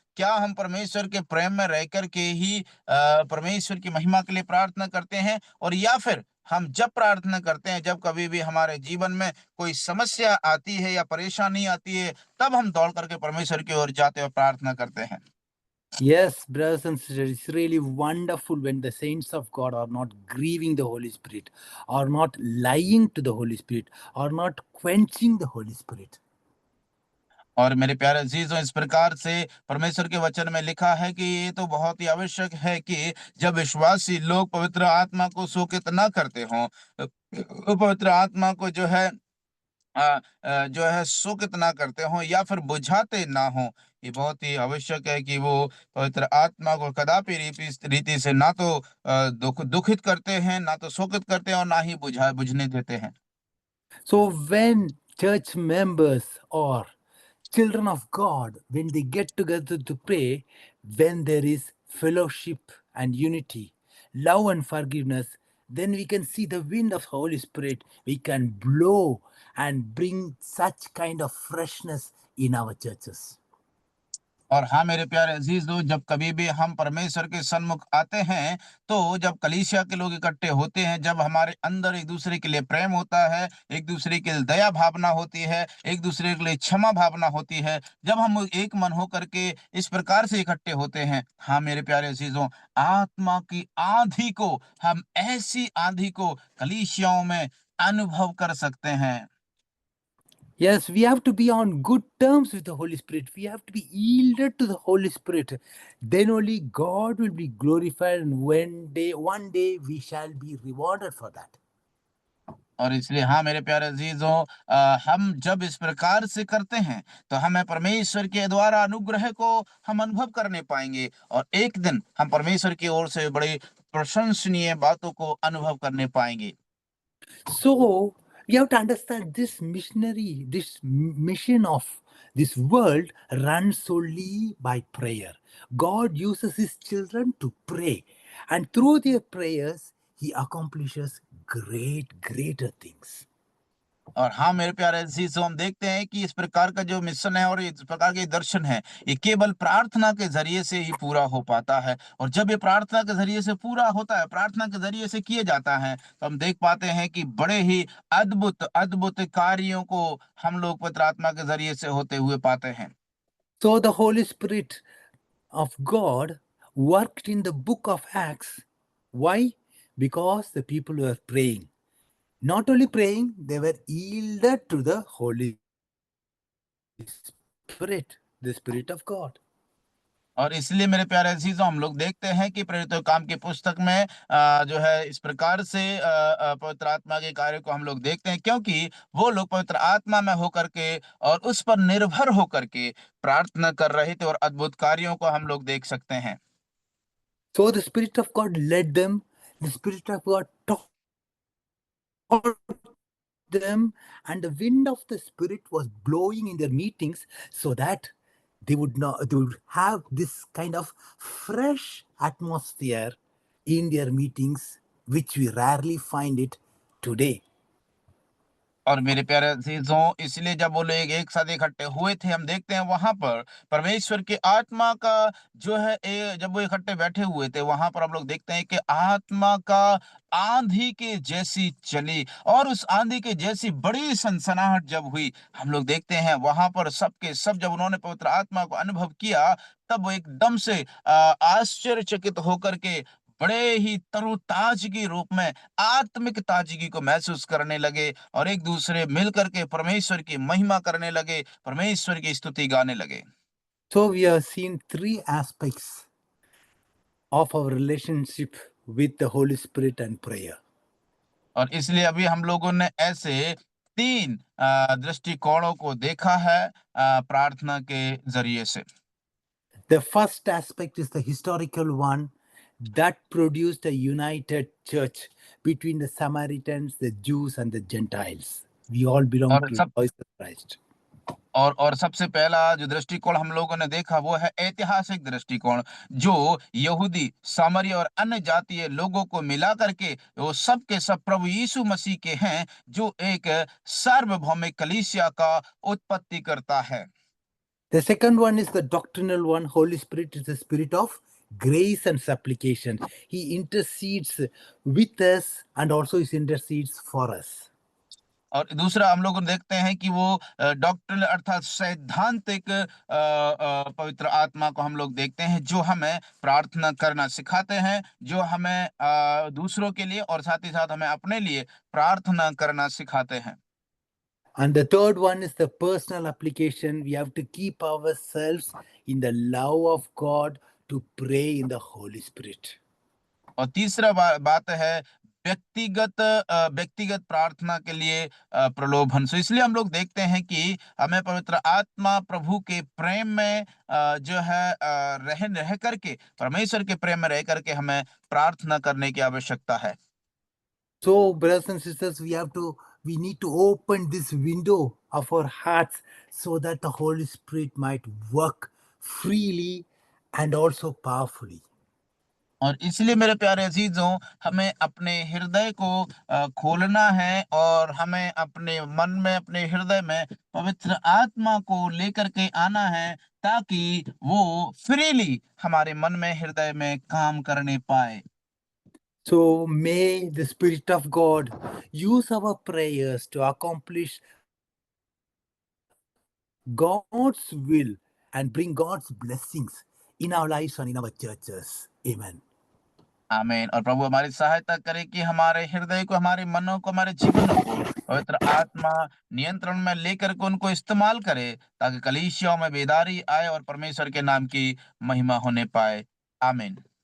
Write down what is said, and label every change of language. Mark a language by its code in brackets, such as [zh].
[hi] क्या हम परमेश्वर के प्रेम में रह कर के ही परमेश्वर की महिमा के लिए प्रार्थना करते हैं? और या फिर हम जब प्रार्थना करते हैं, जब कभी भी हमारे जीवन में कोई समस्या आती है या परेशानी आती है, तब हम दौड़ करके परमेश्वर की ओर जाते हुए प्रार्थना करते हैं? [en] Yes, brothers and sisters, it's really wonderful when the saints of God are not grieving the Holy Spirit, are not lying to the Holy Spirit, are not quenching the Holy Spirit. [hi] और मेरे प्यारे अजीजों, इस प्रकार से परमेश्वर के वचन में लिखा है कि ये तो बहुत ही आवश्यक है कि जब विश्वासी लोग पवित्र आत्मा को शोकित न करते हों, वो पवित्र आत्मा को जो है शोकित ना करते हों या फिर बुझाते ना हों। ये बहुत ही आवश्यक है कि वो पवित्र आत्मा को कदापि रीति से ना तो दुखित करते हैं, ना तो शोकित करते हैं, और ना ही बुझने देते हैं। [en] So when church members or children of God, when they get together to pray, when there is fellowship and unity, love and forgiveness, then we can see the wind of Holy Spirit. We can blow and bring such kind of freshness in our churches. [hi] और हाँ मेरे प्यारे अजीजों, जब कभी भी हम परमेश्वर के सन्मुख आते हैं, तो जब कलीसिया के लोग इकट्ठे होते हैं, जब हमारे अंदर एक दूसरे के लिए प्रेम होता है, एक दूसरे के लिए दया भावना होती है, एक दूसरे के लिए क्षमा भावना होती है, जब हम एक मन होकर के इस प्रकार से इकट्ठे होते हैं, हाँ मेरे प्यारे अजीजों, आत्मा की आंधी को, हम ऐसी आंधी को कलीसियाओं में अनुभव कर सकते हैं। [en] Yes, we have to be on good terms with the Holy Spirit. We have to be yielded to the Holy Spirit. Then only God will be glorified, and one day we shall be rewarded for that. [hi] और इसलिए हाँ मेरे प्यारे अजीजों, हम जब इस प्रकार से करते हैं, तो हमें परमेश्वर के द्वारा अनुग्रह को हम अनुभव करने पाएंगे, और एक दिन हम परमेश्वर की ओर से बड़ी प्रशंसनीय बातों को अनुभव करने पाएंगे। [en] So we have to understand this mission of this world runs solely by prayer. God uses his children to pray, and through their prayers, he accomplishes greater things. [hi] और हाँ मेरे प्यारे अजीजों, हम देखते हैं कि इस प्रकार का जो मिशन है और इस प्रकार के दर्शन है, ये केवल प्रार्थना के जरिए से ही पूरा हो पाता है। और जब ये प्रार्थना के जरिए से पूरा होता है, प्रार्थना के जरिए से किए जाता है, तो हम देख पाते हैं कि बड़े ही अद्भुत अद्भुत कार्यों को हम लोग पवित्र आत्मा के जरिए से होते हुए पाते हैं। [en] So the Holy Spirit of God worked in the book of Acts. Why? Because the people were praying. Not only praying, they were yielded to the Holy Spirit, the Spirit of God. [hi] और इसलिए मेरे प्यारे अजीजों, हम लोग देखते हैं कि प्रेरितों के काम की पुस्तक में जो है इस प्रकार से पवित्र आत्मा के कार्य को हम लोग देखते हैं, क्योंकि वो लोग पवित्र आत्मा में होकर के और उस पर निर्भर होकर के प्रार्थना कर रहे थे, और अद्भुत कार्यों को हम लोग देख सकते हैं। [en] So the Spirit of God led them, the Spirit of God taught them, and the wind of the Spirit was blowing in their meetings so that they would have this kind of fresh atmosphere in their meetings, which we rarely find it today. [hi] और मेरे प्यारे अजीजों, इसलिए जब वो लोग एक साथ इकट्ठे हुए थे, हम देखते हैं वहां पर परमेश्वर की आत्मा का जो है जब वो इकट्ठे बैठे हुए थे, वहां पर हम लोग देखते हैं कि आत्मा का आंधी के जैसी चली, और उस आंधी के जैसी बड़ी सनसनाहट जब हुई, हम लोग देखते हैं वहां पर सबके सब जब उन्होंने पवित्र आत्मा को अनुभव किया, तब वो एकदम से आश्चर्यचकित होकर के बड़े ही तरोताजगी रूप में आत्मिक ताजगी को महसूस करने लगे, और एक दूसरे मिलकर के परमेश्वर की महिमा करने लगे, परमेश्वर की स्तुति गाने लगे। [en] So we have seen three aspects of our relationship with the Holy Spirit and prayer. [hi] और इसलिए अभी हम लोगों ने ऐसे तीन दृष्टिकोणों को देखा है प्रार्थना के जरिए से। [en] The first aspect is the historical one that produced a united church between the Samaritans, the Jews, and the Gentiles. We all belong [hi] और [en] to the [hi] सब [en] voice of Christ. [hi] और सबसे पहला जो दृष्टिकोण हम लोगों ने देखा, वो है ऐतिहासिक दृष्टिकोण, जो यहूदी, सामरी और अन्य जातीय लोगों को मिला करके वो सब के सब प्रभु यीशु मसीह के हैं, जो एक सार्वभौमिक कलीसिया का उत्पत्ति करता है। [en] The second one is the doctrinal one. Holy Spirit is the spirit of grace and supplication. He intercedes with us and also he intercedes for us. [hi] और दूसरा हम लोग देखते हैं कि वो डॉक्ट्रिनल अर्थात सैद्धांतिक पवित्र आत्मा को हम लोग देखते हैं, जो हमें प्रार्थना करना सिखाते हैं, जो हमें दूसरों के लिए और साथ ही साथ हमें अपने लिए प्रार्थना करना सिखाते हैं। [en] And the third one is the personal application. We have to keep ourselves in the love of God to pray in the Holy Spirit. [hi] और तीसरा बात है व्यक्तिगत प्रार्थना के लिए प्रलोभन। सो इसलिए हम लोग देखते हैं कि हमें पवित्र आत्मा प्रभु के प्रेम में जो है रह करके, परमेश्वर के प्रेम में रह करके हमें प्रार्थना करने की आवश्यकता है। [en] So, brothers and sisters, we need to open this window of our hearts so that the Holy Spirit might work freely and also powerfully. [hi] और इसलिए मेरे प्यारे अजीजों, हमें अपने हृदय को खोलना है, और हमें अपने मन में, अपने हृदय में पवित्र आत्मा को लेकर के आना है, ताकि वो फ्रीली हमारे मन में, हृदय में काम करने पाए। [en] So may the Spirit of God use our prayers to accomplish God's will and bring God's blessings in our lives and in our churches. Amen. [hi] आमीन। और प्रभु हमारी सहायता करे कि हमारे हृदय को, हमारे मनों को, हमारे जीवनों को पवित्र आत्मा नियंत्रण में लेकर के उनको इस्तेमाल करे, ताकि कलीसियाओं में बेदारी आए और परमेश्वर के नाम की महिमा होने पाए। आमीन।